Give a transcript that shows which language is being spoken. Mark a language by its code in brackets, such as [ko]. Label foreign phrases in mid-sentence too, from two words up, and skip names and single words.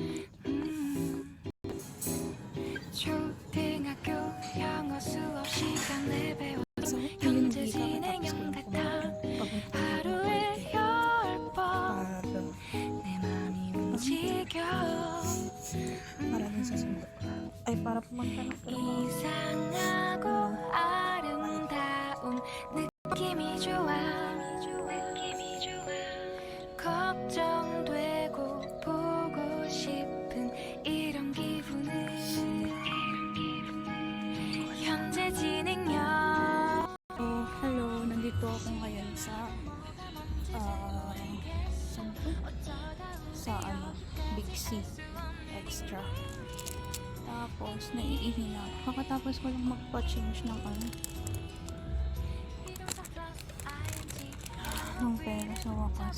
[ko] 초등학교 영어 수업 시간에 배워서 현재 진행형 같아 하루에 10번 내 맘이 움직여 [tl] Para pumunta ng [ko] 이상하고 아름다운 느낌이 좋아 걱정되고 보고 싶은 이런 기분은 현재 진행형. [tl] Hello, nandito ako ngayon sa Big C Extra. Tapos, naiihi na. Kakatapos ko lang magpa-change ng ng pera sa wakas.